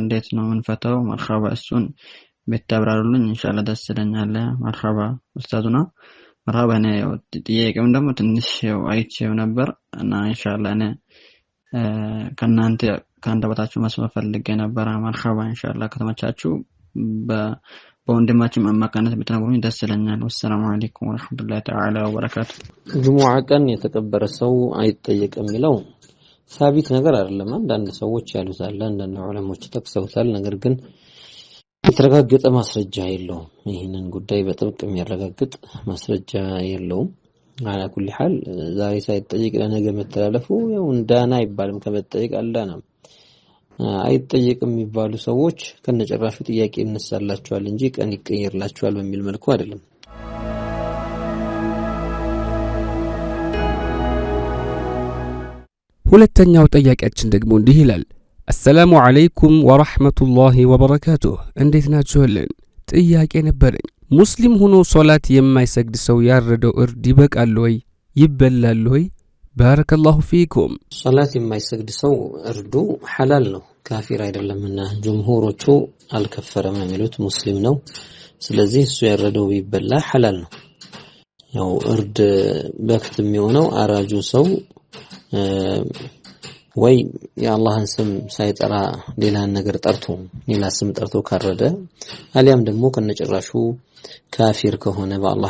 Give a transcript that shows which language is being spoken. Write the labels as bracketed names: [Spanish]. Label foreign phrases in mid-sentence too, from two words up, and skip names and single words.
[Amharic] እንዴት ነው እንፈታው መርሐባ እሱን በተብራሩልኝ ኢንሻአላህ ደስ ይለኛል መርሐባ ኡስታዙና መርሐባ ነው ጥያቄውን ደግሞ ትንሽ አይቼው ነበር እና ኢንሻአላህ እኔ ከናንተ ካንደበታችሁ መስማት ፈልጌ ነበር መርሐባ ኢንሻአላህ ከተመቻችሁ በወንድማችን አማካኝነት በተናገሩኝ ደስ ይለኛል [Arabic] والسلام عليكم ورحمة الله تعالى وبركاته [Amharic] ጁሙዓ ቀን የተቀበረ ሰው አይጠየቅም የሚለው ሳቢት ነገር አይደለም አንዳንድ ሰዎች ያሉታል አንዳንድ ዑለሞች ተከሰውታል ነገር ግን የተረጋገጠ ማስረጃ የለውም ይሄንን ጉዳይ በጥብቅ የሚያረጋግጥ ማስረጃ የለውም [Arabic] على كل حال [Amharic] ዛሬ ሳይጠየቅ ለነገ መተላለፉ ያው እንዳና ይባልም ከመጠየቅ አልዳናም አይጠየቅም የሚባሉ ሰዎች ከነጨራሹ ጥያቄ እንሰላቸዋል እንጂ ቀን ይቀየርላቸዋል በሚል መልኩ አይደለም ሁለተኛው ጥያቄያችን ደግሞ እንዲህ ይላል [Arabic] السلام عليكم ورحمة الله وبركاته [Amharic] እንዴት ናችሁልን ጥያቄ ነበረኝ ሙስሊም ሆኖ ሶላት የማይሰግድ ሰው ያረደው እርድ ይበቃል ወይ ይበላል ወይ [Arabic] بارك الله فيكم [Amharic] ሶላት ማይሰግድ ሰው ያረደው حلال ነው ካፊር አይደለምና ጀምሁሮቹ አልከፈረም የሚሉት ሙስሊም ነው ስለዚህ እሱ ያረደው ይበላ حلال ነው ያው እርድ በክት የሚሆነው አራጁ ሰው ወይ የአላህን ስም ሳይጠራ ሌላ ነገር ጠርቶ ሌላ ስም ጠርቶ ካረደ አሊያም ደግሞ ከነጭራሹ ካፊር ከሆነ በአላህ